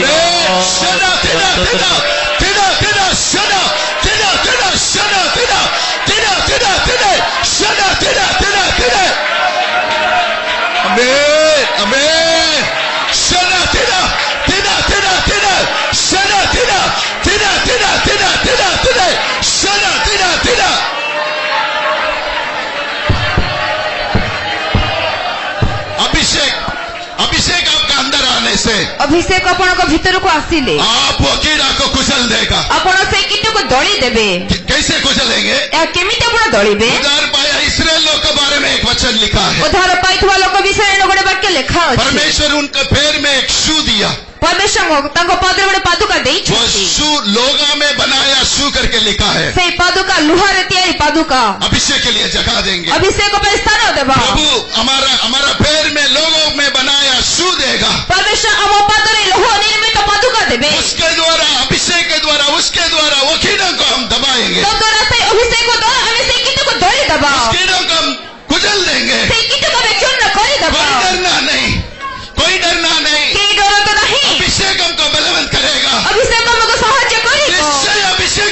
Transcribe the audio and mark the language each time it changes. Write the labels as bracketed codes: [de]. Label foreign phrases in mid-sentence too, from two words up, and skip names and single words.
[hi] सदा तिदा तिदा तिदा तिदा सदा तिदा तिदा सदा तिदा तिदा तिदा तिदा सदा तिदा तिदा तिदा। आमीन आमीन। सदा तिदा तिदा तिदा तिदा सदा तिदा तिदा तिदा तिदा तिदा तिदा सदा तिदा तिदा। अभिषेक अभिषेक आपका अंदर आने से [or] ଅଭିଷେକ ଆପଣଙ୍କ ଭିତରକୁ ଆସିଲେ [hi] आप वो कीड़ा को कुचल देगा। [or] ଆପଣ ସେଇ କୀଟକୁ ଦଳି ଦେବେ। [hi] कैसे कुचलेंगे? [or] ଏହା କେମିତି ଆପଣ ଦଳିବେ? [hi] उद्धार पाया इस्राएल लोग के बारे में एक वचन लिखा है। [or] ଉଦ୍ଧାର ପାଇଥିବା ଲୋକ ବିଷୟରେ ଗୋଟେ ବାକ୍ୟ ଲେଖା ଅଛି। [hi] परमेश्वर उनके पैर में एक शू दिया। [or] ପରମେଶ୍ୱର ତାଙ୍କ ପାଦରେ ଗୋଟେ ପାଦୁକା [hi] वो [or] ଦେଇଛନ୍ତି। [hi] शू लोगा में बनाया शू करके लिखा है। [or] ସେଇ ପାଦୁକା ଲୁହାରେ ତିଆରି ପାଦୁକା। [hi] अभिषेक के लिए जगह देंगे। [or] ଅଭିଷେକ ପାଇଁ ସ୍ଥାନ ଦେବା। [hi] प्रभु हमारा पैर में लोगों में बनाया शू देगा। [or] ପରମେଶ୍ୱର ଆମ ପାଦରେ ଲୌହ ନିର୍ମିତ ପାଦୁକା ଦେବେ। [hi] उसके द्वारा अभिषेक के द्वारा उसके द्वारा वो कीड़ों को हम दबाएंगे। [or] ତଦ୍ୱାରା ସେଇ ଅଭିଷେକ ଦ୍ୱାରା ଆମେ ସେଇ କୀଟକୁ ଦଳି ଦେବା। [hi] उस कीड़ों को हम कुचल देंगे। [or] ସେଇ କୀଟକୁ ଆମେ ଚୂର୍ଣ୍ଣ କରିଦେବା। [hi] कोई डरना नहीं, कोई डरना नहीं। [or] କେହି ଡରନ୍ତୁ ନାହିଁ। [hi] अभिषेक हमको बलवंत करेगा। [or] ଅଭିଷେକ ଆମକୁ ସାହାଯ୍ୟ କରିବ। [hi] निश्चय